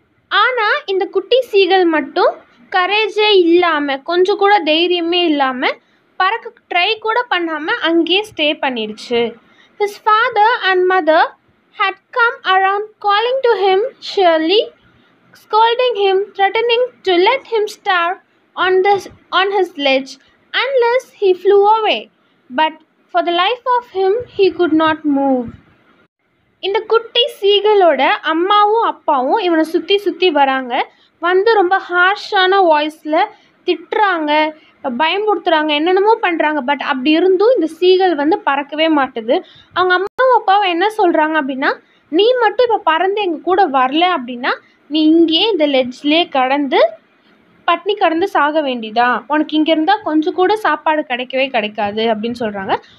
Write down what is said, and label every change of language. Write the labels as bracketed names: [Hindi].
[Tamil] ஆனால் இந்த குட்டி சீகல் மட்டும் கரேஜே இல்லாமல், கொஞ்சம் கூட தைரியமே இல்லாமல், பறக்க ட்ரை கூட பண்ணாமல் அங்கேயே ஸ்டே பண்ணிடுச்சு. [English] His father and mother had come around calling to him surely, scolding him, threatening to let him starve on his ledge unless he flew away. But for the life of him he could not move. [Tamil] இந்த குட்டி சீகளோட அம்மாவும் அப்பாவும் இவனை சுற்றி சுற்றி வராங்க. வந்து ரொம்ப ஹார்ஷான வாய்ஸில் திட்டுறாங்க, பயமுறுத்துறாங்க, என்னென்னமோ பண்ணுறாங்க. பட் அப்படி இருந்தும் இந்த சீகள் வந்து பறக்கவே மாட்டுது. அவங்க அம்மாவும் அப்பாவும் என்ன சொல்கிறாங்க அப்படின்னா, நீ மட்டும் இப்போ பறந்து எங்கள் கூட வரல அப்படின்னா நீ இங்கேயே இந்த லெட்ஜ்லேயே பட்னி கடந்து சாக வேண்டியதா, உனக்கு இங்கே இருந்தால் கொஞ்சம் கூட சாப்பாடு கிடைக்காது அப்படின்னு சொல்கிறாங்க.